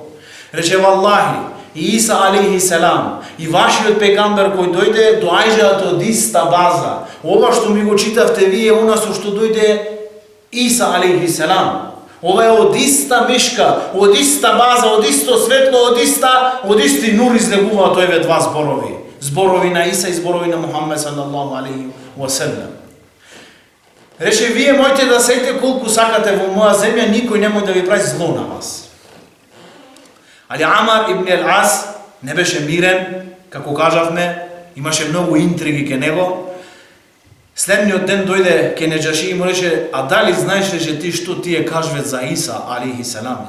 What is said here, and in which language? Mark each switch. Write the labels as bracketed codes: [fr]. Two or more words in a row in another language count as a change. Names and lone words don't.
[mk] Рече валлахи, и Иса алейхиссалам, и вашиот пегамбер кој дојде, доаѓаат од иста база. Ова што ми го читавте вие, у нас што дојде Иса алейхиссалам. Ова е од иста мишка, од иста база, од исто светло, од исти нур излегуваат овие два зборови. Зборови на Иса и зборови на Мухаммед [ar] صلى الله عليه وسلم. [mk] Рече, вие можете да сеете колку сакате во моја земја, никој не може да ви прави зло на вас. Али Амар ибн Ел-Ас не беше мирен, како кажавме, имаше многу интриги ке него. Следниот ден дојде ке Неџаши и му рече, а дали знаеш ли ти што тие кажват за Иса алейхиссалам?